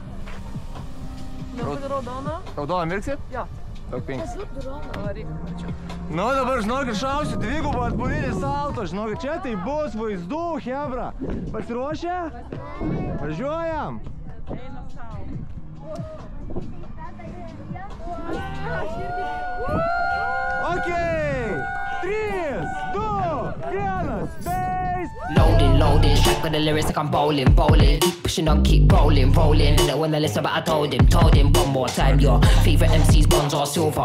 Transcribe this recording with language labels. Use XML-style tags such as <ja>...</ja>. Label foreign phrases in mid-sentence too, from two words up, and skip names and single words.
<lt>Raudoną. Raudoną mirksi? Jo. Daug 5. Raudoną reikia mačiau. Nu, dabar žinokit, šausiu dvigubą atbulinį salto. Žinokit, čia tai bus vaizdų, hebra. Pasiruošę? Važiuojam. Eina sau. Okay. 3, 2, 1, base.</lt> <en>Loading, strapped with the lyrics like I'm bowling. Keep pushing on, keep rolling. Didn't wanna listen, but I told him one more time. Your favorite MCs, bronze or silver.</en>